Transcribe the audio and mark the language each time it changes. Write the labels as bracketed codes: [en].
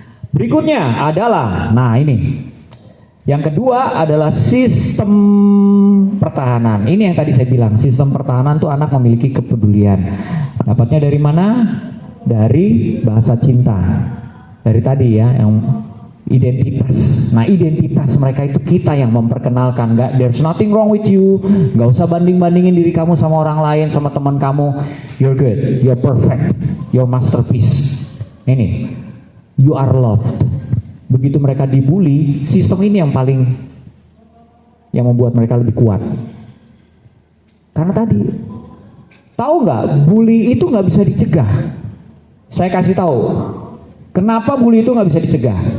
[id] Berikutnya adalah, nah ini. Yang kedua adalah sistem pertahanan. Ini yang tadi saya bilang, sistem pertahanan tuh anak memiliki kepedulian. Dapatnya dari mana? Dari bahasa cinta. Dari tadi ya, yang identitas. Nah, identitas mereka itu kita yang memperkenalkan. [en] There's nothing wrong with you. [id] Gak usah banding-bandingin diri kamu sama orang lain, sama teman kamu. [en] You're good, you're perfect, you're masterpiece. Ini, you are loved. [id] Begitu mereka dibully, sistem ini yang membuat mereka lebih kuat. Karena tadi, tahu nggak, bully itu nggak bisa dicegah. Saya kasih tahu, kenapa bully itu nggak bisa dicegah?